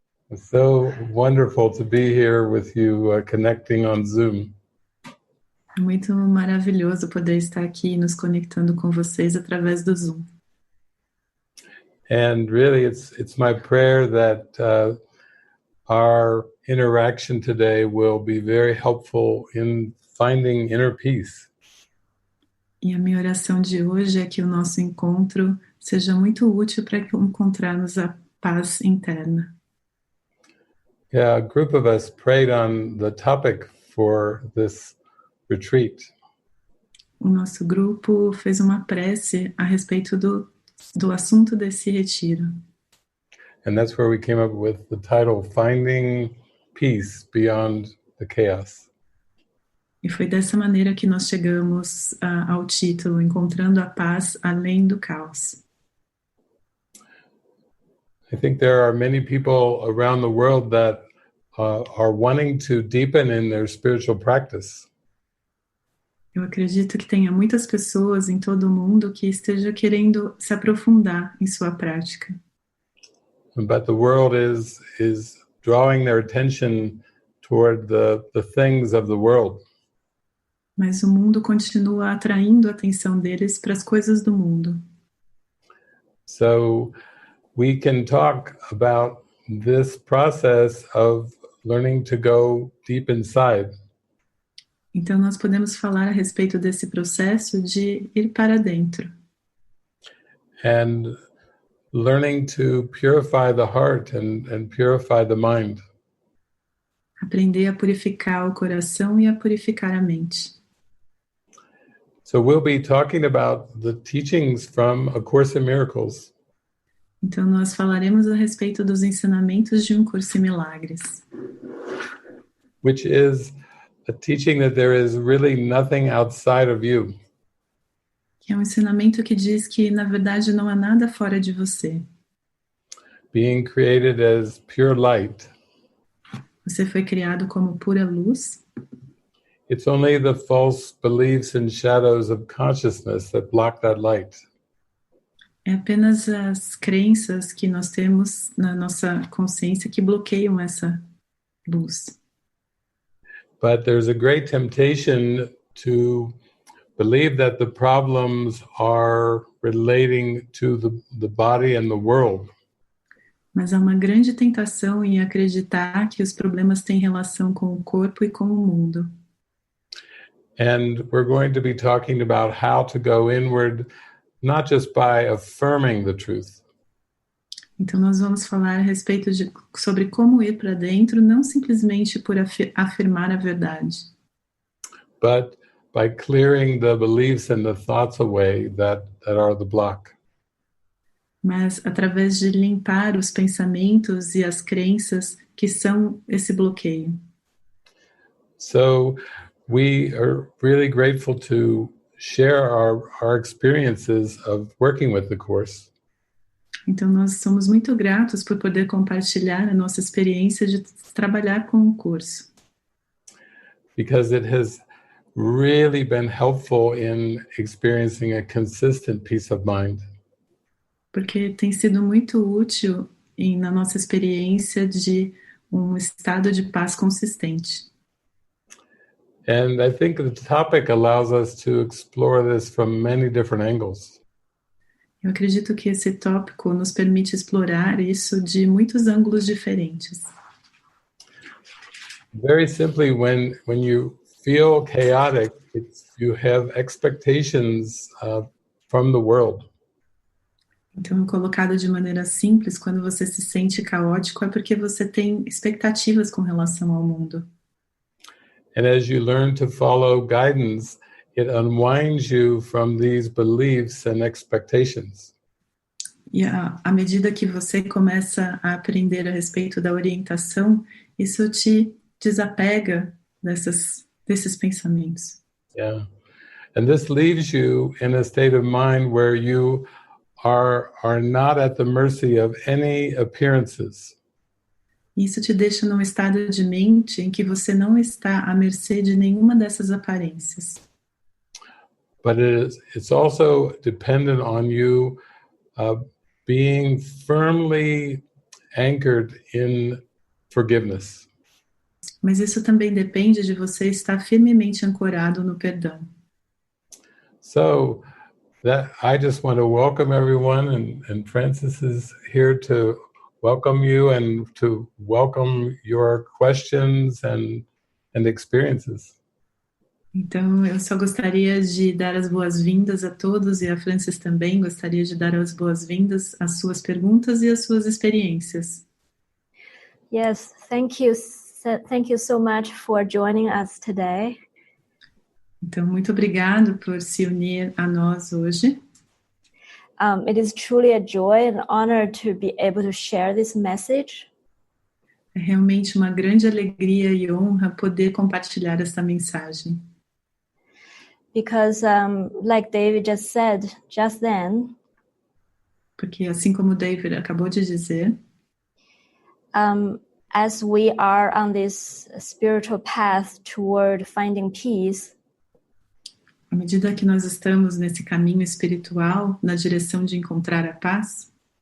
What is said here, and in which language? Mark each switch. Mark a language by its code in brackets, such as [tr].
[en] It's so wonderful to be here with you, connecting on Zoom. [pt] É muito maravilhoso poder estar aqui nos conectando com vocês através do Zoom. [en] And really, it's my prayer that our interaction today will be very helpful in finding inner peace. [pt] E a minha oração de hoje é que o nosso encontro seja muito útil para encontrarmos a paz interna. [en] Yeah, a group of us prayed on the topic for this retreat. [pt] O nosso grupo fez uma prece a respeito do assunto desse retiro. [en] And that's where we came up with the title, Finding Peace Beyond the Chaos. [pt] E foi dessa maneira que nós chegamos ao título, Encontrando a Paz além do caos. [en] I think there are many people around the world that are wanting to deepen in their spiritual practice. [pt] Eu acredito que tenha muitas pessoas em todo o mundo que estejam querendo se aprofundar em sua prática. [en] But the world is drawing their attention toward the things of the world. [pt] Mas o mundo continua atraindo a atenção deles para as coisas do mundo. [en] So we can talk about this process of learning to go deep inside. [pt] Então nós podemos falar a respeito desse processo de ir para dentro. [en] And learning to purify the heart and purify the mind. [pt] Aprender a purificar o coração e a purificar a mente. [en] So we'll be talking about the teachings from A Course in Miracles. [pt] Então nós falaremos a respeito dos ensinamentos de Um Curso em Milagres. [en] Which is a teaching that there is really nothing outside of you. [pt] Que é um ensinamento que diz que, na verdade, não há nada fora de você. [en] Being created as pure light. [pt] Você foi criado como pura luz. [en] It's only the false beliefs and shadows of consciousness that block that light. [pt] É apenas as crenças que nós temos na nossa consciência que bloqueiam essa luz. [en] But there's a great temptation to believe that the problems are relating to the body and the world. [pt] Mas há uma grande tentação em acreditar que os problemas têm relação com o corpo e com o mundo. [en] And we're going to be talking about how to go inward, not just by affirming the truth. [pt] Então nós vamos falar a respeito sobre como ir para dentro, não simplesmente por afirmar a verdade. [en] But by clearing the beliefs and the thoughts away that are the block. [pt] Mas através de limpar os pensamentos e as crenças que são esse bloqueio. [en] So we are really grateful to share our experiences of working with the Course. [pt] Então nós somos muito gratos por poder compartilhar a nossa experiência de trabalhar com o curso. [en] Because it has really been helpful in experiencing a consistent peace of mind. [pt] Porque tem sido muito útil na nossa experiência de um estado de paz consistente. [en] And I think the topic allows us to explore this from many different angles. [pt] Eu acredito que esse tópico nos permite explorar isso de muitos ângulos diferentes. [en] Very simply, when you feel chaotic, you have expectations from the world. [pt] Então, colocado de maneira simples, quando você se sente caótico, é porque você tem expectativas com relação ao mundo. [en] And as you learn to follow guidance, it unwinds you from these beliefs and expectations. [pt] E à medida que você começa a aprender a respeito da orientação, isso te desapega desses pensamentos. [en] Yeah. And this leaves you in a state of mind where you are not at the mercy of any appearances. [pt] Isso te deixa num estado de mente em que você não está à mercê de nenhuma dessas aparências. [en] But it's also dependent on you being firmly anchored in forgiveness. [pt] Mas isso também depende de você estar firmemente ancorado no perdão. [en] So that I just want to welcome everyone, and Francis is here to welcome you and to welcome your questions and experiences. [pt] Então, eu só gostaria de dar as boas-vindas a todos, e a Francis também gostaria de dar as boas-vindas às suas perguntas e às suas experiências. [en] Yes, thank you so much for joining us today. [pt] Então, muito obrigado por se unir a nós hoje. [en] It is truly a joy and honor to be able to share this message. [pt] É realmente uma grande alegria e honra poder compartilhar essa mensagem. [en] Because, like David just said just then, [pt] porque assim como o David acabou de dizer, [en] as we are on this spiritual path toward finding peace, [pt] À medida que nós estamos nesse caminho espiritual, na direção de encontrar a paz,